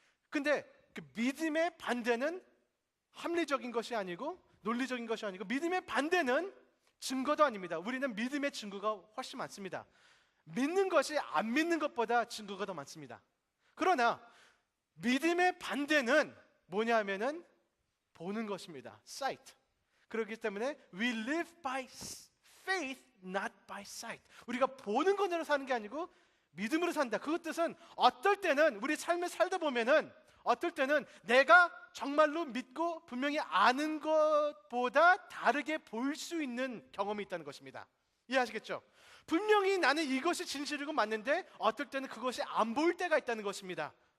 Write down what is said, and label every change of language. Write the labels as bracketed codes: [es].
[ko] 근데 그 믿음의 반대는 합리적인 것이 아니고 논리적인 것이 아니고 믿음의 반대는 증거도 아닙니다. 우리는 믿음의 증거가 훨씬 많습니다. 믿는 것이 안 믿는 것보다 증거가 더 많습니다. 그러나 믿음의 반대는 뭐냐 하면은 보는 것입니다. sight. 그렇기 때문에 [en] we live by faith, not by sight. [ko] 우리가 보는 것으로 사는 게 아니고 믿음으로 산다. 그 뜻은 어떨 때는 우리 삶을 살다 보면은 어떨 때는 내가 정말로 믿고 분명히 아는 것보다 다르게 볼 수 있는 경험이 있다는 것입니다. 이해하시겠죠? 분명히 나는 이것이 진실이고 맞는데 어떨 때는 그것이 안 보일 때가 있다는 것입니다.